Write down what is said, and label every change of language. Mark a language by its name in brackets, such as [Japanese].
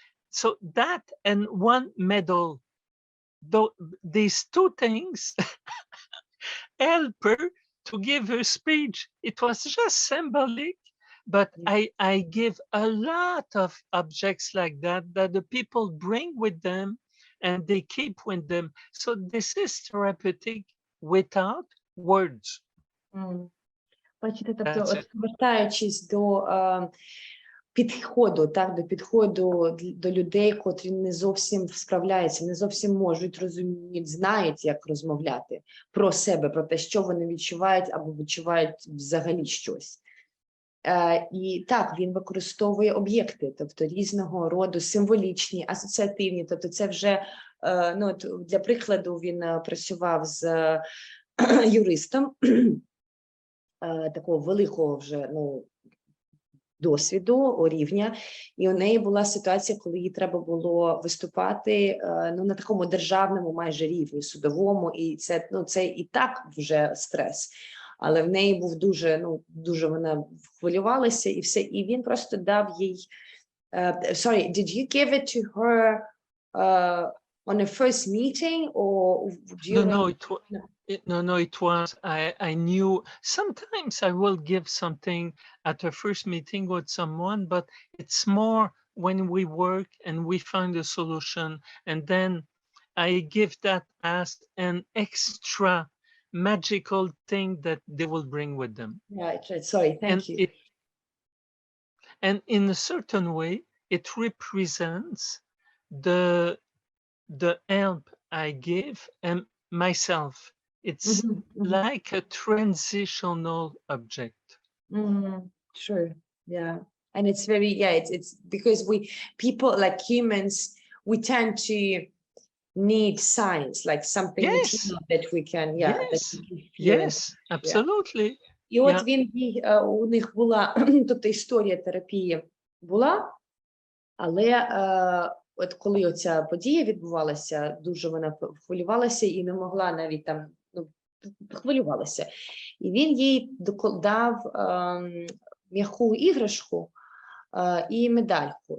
[English] So that and one medal, these two things help her to give her speech. It was just symbolic, but I give a lot of objects like that the people bring with them and they keep with them. So this is therapeutic without words. [Ukrainian] Бачите, тобто, [English] That's it. [Ukrainian] повертаючись до підходу, так, до підходу до людей, котрі не зовсім справляються, не зовсім можуть, розуміють, знають, як розмовляти про себе, про те, що вони відчувають або відчувають взагалі щось. І так, він використовує об'єкти, тобто різного роду символічні, асоціативні, тобто це вже, ну, для прикладу, він працював з юристом такого великого вже, ну, досвіду, рівня, і у неї була ситуація, коли їй треба було виступати, ну, на такому державному майже рівні, судовому, і це, ну, це і так вже стрес. Але в неї був дуже, ну, дуже вона хвилювалася і все, і він просто дав їй, [English] sorry, did you give it to her on a first meeting or during? No, it was, I knew, sometimes I will give something at a first meeting with someone, but it's more when we work and we find a solution, and then I give that as an extra magical thing that they will bring with them. Yeah, sorry, thank you. And in a certain way, it represents the help I give and myself. It's like a transitional object. True, yeah. And it's very, yeah, it's because people like humans, we tend to need signs, like something material that we can, that we can feel. Yes, absolutely. [Ukrainian] І от він, у них була, тобто історія терапії була, але от коли оця подія відбувалася, дуже вона хвилювалася і не могла навіть там, ну, хвилювалася. І він їй дав м'яку іграшку і медальку.